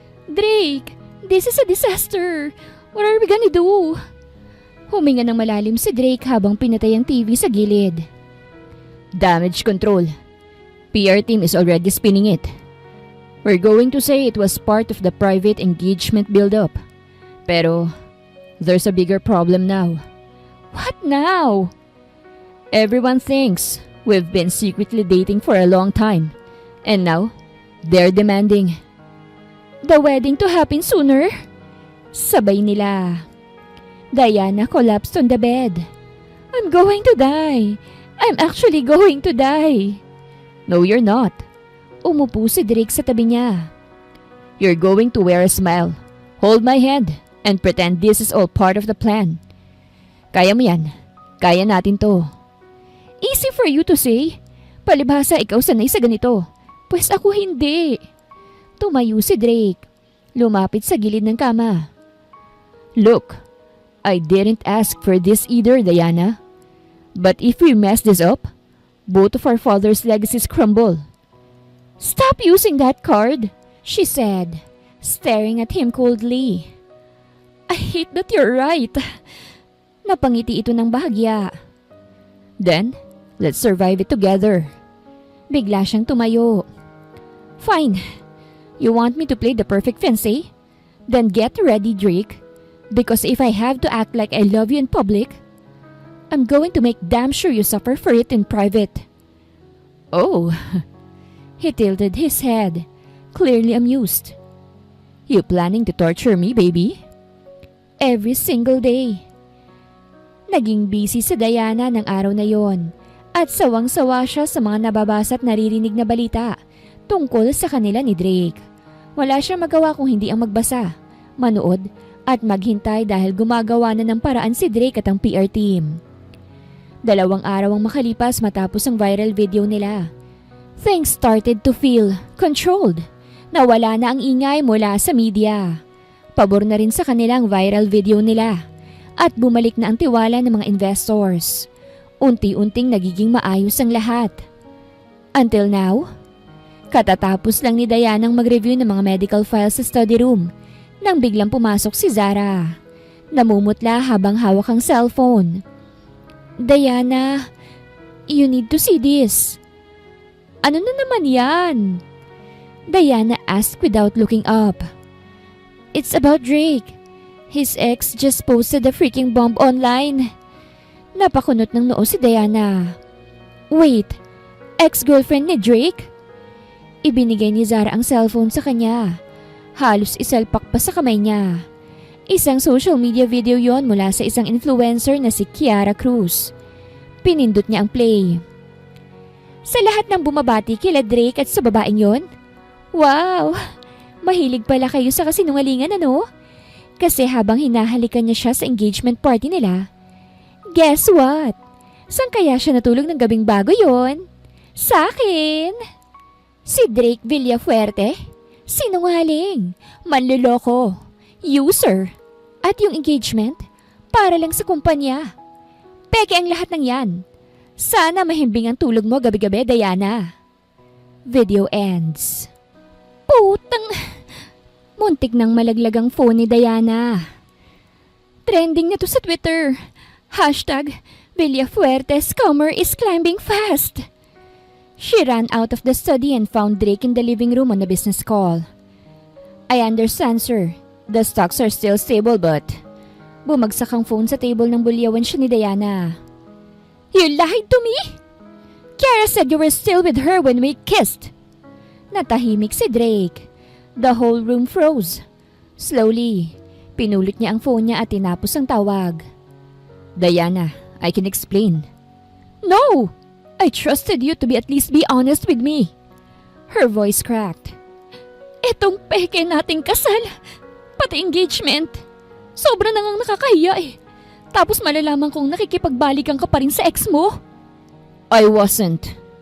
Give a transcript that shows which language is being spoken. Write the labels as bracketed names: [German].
[English] Drake, this is a disaster. What are we gonna do? [Filipino] Huminga ng malalim si Drake habang pinatay ang TV sa gilid. [English] Damage control. PR team is already spinning it. We're going to say it was part of the private engagement build-up. Pero, there's a bigger problem now. What now? Everyone thinks we've been secretly dating for a long time. And now, they're demanding the wedding to happen sooner. [Filipino] Sabay nila. [English] Diana collapsed on the bed. I'm going to die. I'm actually going to die. No, you're not. [Filipino] Umupo si Drake sa tabi niya. [English] You're going to wear a smile. Hold my hand and pretend this is all part of the plan. [Filipino] Kaya mo yan. Kaya natin to. [English] Easy for you to say. [Filipino] Palibhasa ikaw sanay sa ganito. Pues ako hindi. Tumayo si Drake. Lumapit sa gilid ng kama. [English] Look, I didn't ask for this either, Diana. But if we mess this up, both of our father's legacies crumble. Stop using that card, she said, staring at him coldly. I hate that you're right. [Filipino] Napangiti ito ng bahagya. [English] Then, Let's survive it together. [Filipino] Bigla siyang tumayo. [English] Fine. You want me to play the perfect fiancé? Then get ready, Drake. Because if I have to act like I love you in public, I'm going to make damn sure you suffer for it in private. Oh. He tilted his head, clearly amused. You planning to torture me, baby? Every single day. [Filipino] Naging busy si Diana ng araw na yon at sawang-sawa siya sa mga nababasa at naririnig na balita tungkol sa kanila ni Drake. Wala siyang magawa kung hindi ang magbasa, manood at maghintay dahil gumagawa na ng paraan si Drake at ang PR team. 2 araw ang makalipas matapos ang viral video nila. [English] Things started to feel controlled. [Filipino] Nawala na ang ingay mula sa media. Pabor na rin sa kanilang viral video nila at bumalik na ang tiwala ng mga investors. Unti-unting nagiging maayos ang lahat. [English] Until now, [Filipino] katatapos lang ni Diana mag-review ng mga medical files sa study room nang biglang pumasok si Zara. Namumutla habang hawak ang cellphone. [English] Diana, you need to see this. [Filipino] Ano na naman yan? [English] Diana asked without looking up. It's about Drake. His ex just posted a freaking bomb online. [Filipino] Napakunot ng noo si Diana. Wait, ex-girlfriend ni Drake? Ibinigay ni Zara ang cellphone sa kanya. Halos isalpak pa sa kamay niya. Isang social media video yon mula sa isang influencer na si Kiara Cruz. Pinindot niya ang play. Sa lahat ng bumabati kila Drake at sa babaeng yon? Wow! Mahilig pala kayo sa kasinungalingan, ano? Kasi habang hinahalikan niya siya sa engagement party nila, [English] guess what? [Filipino] Saan kaya siya natulog ng gabing bago yon? Sa akin! Si Drake Villafuerte? Sinungaling, manloloko, user, at yung engagement para lang sa kumpanya. Peke ang lahat ng yan. Sana mahimbing ang tulog mo gabi-gabi, Diana. [English] Video ends. [Filipino] Putang! Muntik nang malaglag ang phone ni Diana. Trending na to sa Twitter. [English] Hashtag Villafuerte scammer is climbing fast. She ran out of the study and found Drake in the living room on a business call. I understand, sir. The stocks are still stable but... [Filipino] Bumagsak ang phone sa table ng bulyawan siya ni Diana. [English] You lied to me? Kiara said you were still with her when we kissed. [Filipino] Natahimik si Drake. [English] The whole room froze. [Filipino] Slowly, pinulot niya ang phone niya at tinapos ang tawag. [English] Diana, I can explain. No! I trusted you to at least be honest with me. Her voice cracked. [Filipino] Etong peke nating kasal, pati engagement. Sobra na ngang nakakahiya eh. Tapos malalaman kong nakikipagbalikan ka pa rin sa ex mo. [English] I wasn't.